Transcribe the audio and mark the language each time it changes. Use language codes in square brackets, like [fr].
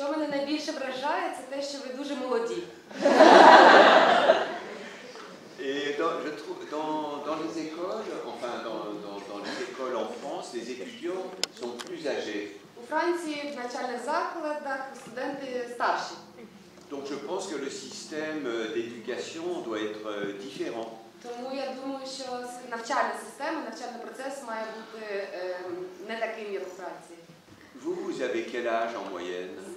[uk] найбільше вражає, це те, що ви дуже молоді. [fr] Et je trouve, dans les écoles, enfin dans les écoles en France, les étudiants sont plus âgés. [uk] У Франції в навчальних закладах студенти старші. [fr] Donc je pense que le système d'éducation doit être différent. [uk] Тому я думаю, що навчальна система, навчальний процес має бути не таким, як у Франції. [fr] Vous avez quel âge en moyenne?